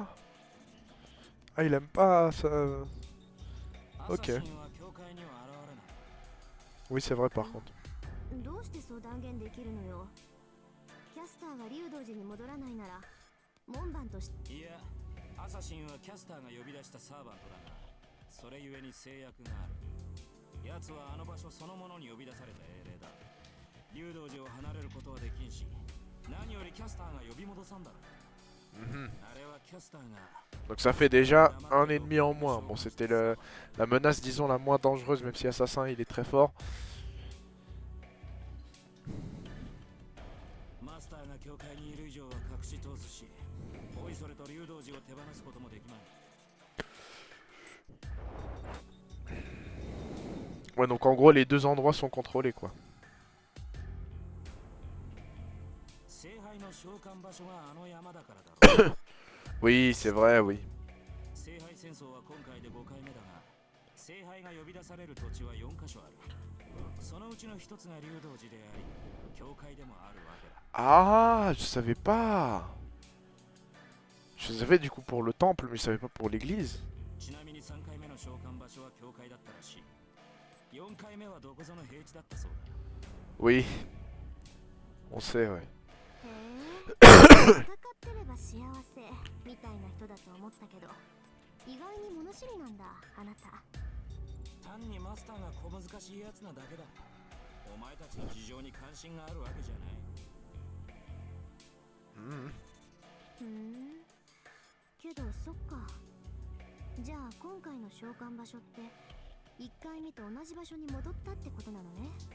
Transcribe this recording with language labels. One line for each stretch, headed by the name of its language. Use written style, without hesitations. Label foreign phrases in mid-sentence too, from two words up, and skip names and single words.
French: Ah, il aime pas ça. Ok. Oui, c'est vrai par contre.
Japanese: どうしてそう断言できるのよ。 キャスターが竜道寺に戻らないなら門番としていや、アサシンはキャスターが呼び出したサーバントだが、それゆえに制約がある。奴はあの場所そのものに呼び出された英霊だ。竜道寺を離れることはできんし、何よりキャスターが呼び戻さんだろう。あれはキャスターが
French: Donc ça fait déjà un ennemi en moins. Bon, c'était la menace, disons, la moins dangereuse, même si Assassin, il est très fort.
Japanese: マスターが教会にいる以上は隠し通すし、おいそれと竜道寺を手放すこともできまい。
French: Ouais, donc en gros, les deux endroits sont contrôlés, quoi.
Japanese: 聖杯の召喚場所があの山だからだろう。
French: Oui, c'est vrai, oui.
Japanese: 聖杯戦争は今回で5回目だが、聖杯が呼び出される土地は4カ所ある。そのうちの一つが竜道寺であり、教会でもあるわけだ。
French: Ah, je savais pas. Je savais du coup pour le temple, mais je savais pas pour l'église.
Japanese: ちなみに3回目の召喚場所は教会だったらしい。4回目はどこぞの平地だったそうだ。
French: Oui. On sait, ouais.
Japanese: へえ戦ってれば幸せみたいな人だと思ったけど、意外に物知りなんだあなた。単にマスターが小難しいやつなだけだ。お前たちの事情に関心があるわけじゃない。けどそっか。じゃあ今回の召喚場所って1回目と同じ場所に戻ったってことなのね。